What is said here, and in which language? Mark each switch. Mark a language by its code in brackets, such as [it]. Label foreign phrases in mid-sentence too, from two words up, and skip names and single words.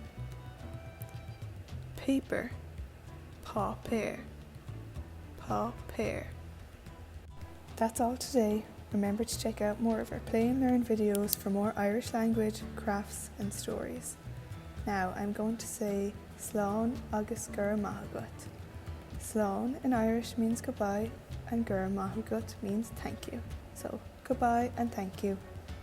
[en] Paper, paper, paper. That's all today. Remember to check out more of our Play and Learn videos for more Irish language, crafts and stories. Now I'm going to say [ga] Slán agus gur maith agat. [en] Slán in Irish means goodbye and [ga] gur maith agat [en] means thank you. So goodbye and thank you.